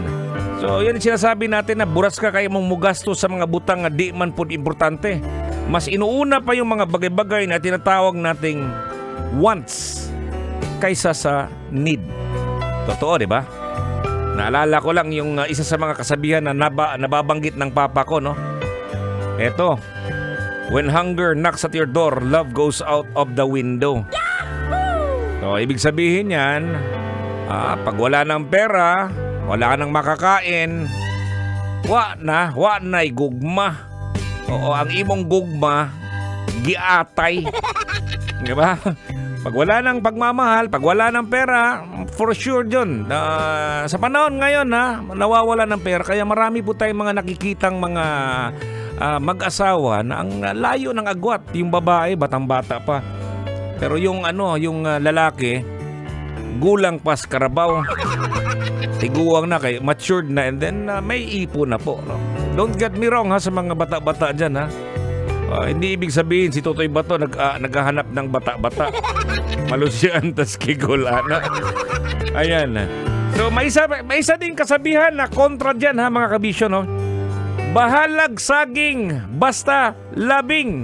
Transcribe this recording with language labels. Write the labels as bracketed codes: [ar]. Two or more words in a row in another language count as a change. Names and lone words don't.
[tl] So, yan yung sinasabi natin na buras ka kayo mong mugasto sa mga butang na di man po importante. Mas inuuna pa yung mga bagay-bagay na tinatawag nating wants kaysa sa need. Totoo, di ba? Naalala ko lang yung isa sa mga kasabihan na nababanggit ng papa ko, no? Eto, [en] when hunger knocks at your door, love goes out of the window. [tl] So, ibig sabihin yan, pag wala ng pera, wala ka nang makakain, [ceb] wa na'y gugma. Oo, ang imong gugma, giatay. [tl] Di ba? Pag wala ng pagmamahal, pag wala ng pera, [en] for sure [tl] dyan. Sa panahon ngayon, nawawala ng pera. Kaya marami po tayong mga nakikitang mga mag-asawa na ang layo ng agwat. Yung babae, batang-bata pa. Pero yung lalaki, [ceb] gulang pas karabaw. [tl] Tiguang na kayo, matured na, and then may ipon na po. [en] No? Don't get me wrong [tl] sa mga bata-bata dyan. Hindi ibig sabihin si Totoy Bato naghahanap ng bata-bata. [ceb] Malusyan tas kigulana. Ayan. [tl] So may isa din kasabihan na kontra dyan mga kabisyo, no? [ceb] Bahalag saging, basta labing.